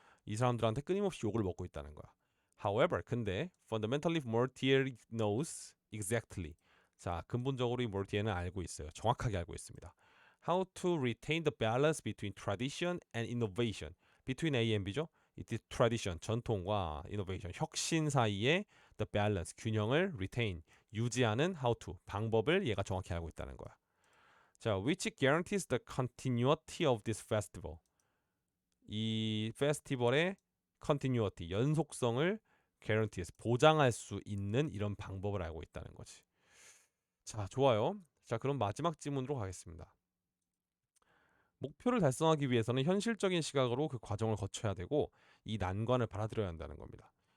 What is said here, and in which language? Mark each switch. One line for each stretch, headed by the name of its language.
Korean: 이 사람들한테 끊임없이 욕을 먹고 있다는 거야.
English: However, 근데 fundamentally Mortier knows exactly.
Korean: 자, 근본적으로 이 몰티에는 알고 있어요. 정확하게 알고 있습니다.
English: How to retain the balance between tradition and innovation. Between A and B죠.
Korean: 이 tradition, 전통과 innovation, 혁신 사이에 the balance, 균형을 retain, 유지하는 how to, 방법을 얘가 정확히 알고 있다는 거야.
English: 자, which guarantees the continuity of this festival.
Korean: 이 페스티벌의 continuity, 연속성을 guarantees, 보장할 수 있는 이런 방법을 알고 있다는 거지. 자, 좋아요. 자, 그럼 마지막 질문으로 가겠습니다. 목표를 달성하기 위해서는 현실적인 시각으로 그 과정을 거쳐야 되고 이 난관을 받아들여야 한다는 겁니다.